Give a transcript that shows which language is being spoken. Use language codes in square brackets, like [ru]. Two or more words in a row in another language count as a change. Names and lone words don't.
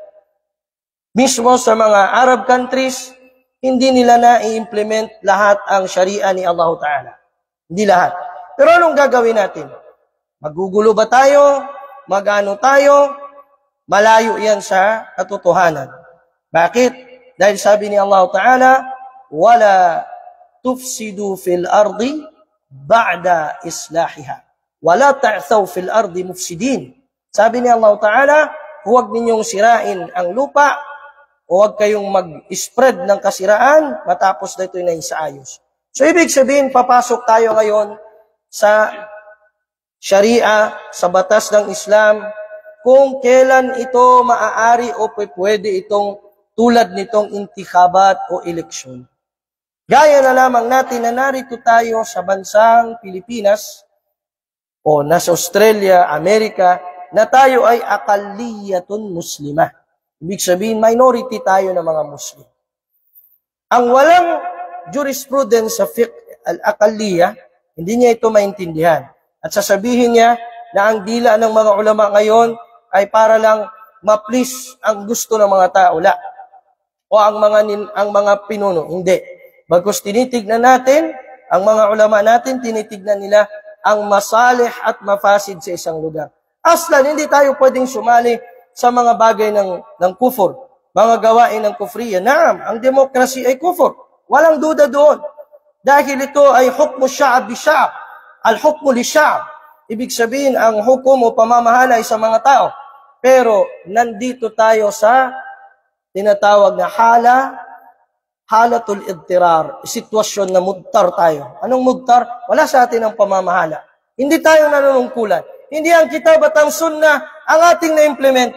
[tl] Mismo sa mga [en] Arab countries, [tl] hindi nila na i-implement lahat ang Sharia ni Allah Ta'ala. Hindi lahat. Pero anong gagawin natin? Magugulo ba tayo? Magano tayo? Malayo yan sa katotohanan. Bakit? Dahil sabi ni Allah Ta'ala, [ar] ولا تفسدوا في الأرض بعد إصلاحها. ولا تعثوا في الأرض مفسدين. [tl] Sabi ni Allah Ta'ala, huwag ninyong sirain ang lupa, huwag kayong mag-spread ng kasiraan matapos na ito'y naisaayos. So, ibig sabihin, papasok tayo ngayon sa Sharia, sa batas ng Islam, kung kailan ito maaari o pwede itong tulad nitong intikhabat o eleksyon. Gaya na lamang natin na narito tayo sa bansang Pilipinas o nasa Australia, Amerika, na tayo ay [ar] أقليات مسلمة. [tl] Ibig sabihin, minority tayo ng mga Muslim. Ang walang jurisprudence sa [ar] فقه الأقليات, [tl] hindi niya ito maintindihan. At sasabihin niya na ang dila ng mga ulama ngayon ay para lang ma-please ang gusto ng mga tao. O ang mga pinuno. Hindi. Bagkus tinitignan natin, ang mga ulama natin, tinitignan nila ang masalih at mafasid sa isang lugar. Aslan, hindi tayo pwedeng sumali sa mga bagay ng kufur, mga gawain ng kufriya. Naam, ang demokrasi ay kufur. Walang duda doon. Dahil ito ay [ar] حكم الشعب بالشعب. الحكم للشعب. [tl] Ibig sabihin, ang hukom o pamamahala ay sa mga tao. Pero, nandito tayo sa tinatawag na [ar] حالة الاضطرار, [tl] sitwasyon na mudtar tayo. Anong mudtar? Wala sa atin ang pamamahala. Hindi tayo nanunungkulan. Hindi ang kitab at ang sunnah ang ating na-implement.